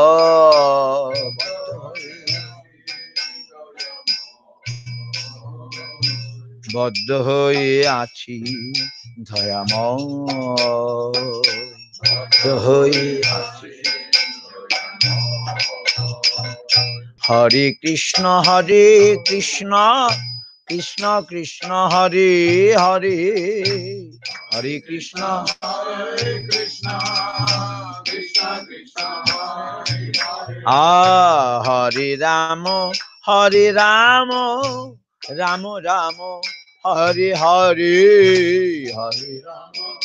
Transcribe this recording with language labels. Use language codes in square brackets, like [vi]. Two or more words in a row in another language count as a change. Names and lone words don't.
[bn] বদ্ধ হয়ে আছি দয়াময় হয়ে আছি [sa] হরে কৃষ্ণ কৃষ্ণ কৃষ্ণ হরে হরে হরে কৃষ্ণ হরে রাম রাম রাম হরে হরে হরে রাম